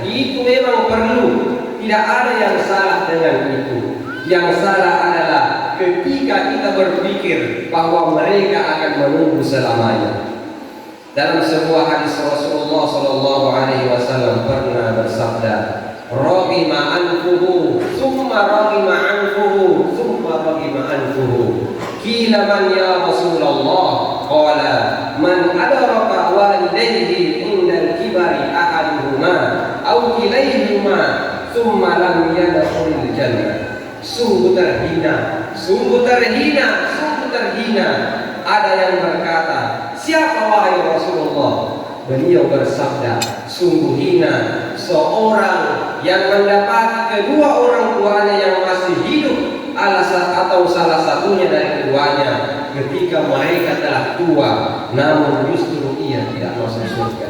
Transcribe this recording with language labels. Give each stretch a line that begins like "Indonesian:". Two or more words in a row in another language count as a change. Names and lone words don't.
Indonesian: Itu memang perlu. Tidak ada yang salah dengan itu. Yang salah adalah ketika kita berpikir bahwa mereka akan menunggu selamanya. Dalam sebuah hadis Rasulullah
Arabic: صلى الله عليه وسلم
Indonesian: pernah bersabda,
Arabic: "رغم أنفه، ثم رغم أنفه، ثم رغم أنفه." قيل من يا رسول الله? قال من أدرك والديه عند الكبر أحدهما أو كليهما ثم لم يدخل الجنة.
Indonesian: Sungguh terhina, sungguh terhina, sungguh terhina. Ada yang berkata, siapa wahai Rasulullah? Beliau bersabda, sungguh hina seorang yang mendapati kedua orang tuanya yang masih hidup atau salah satunya dari keduanya ketika mereka telah tua, namun justru ia tidak masuk surga.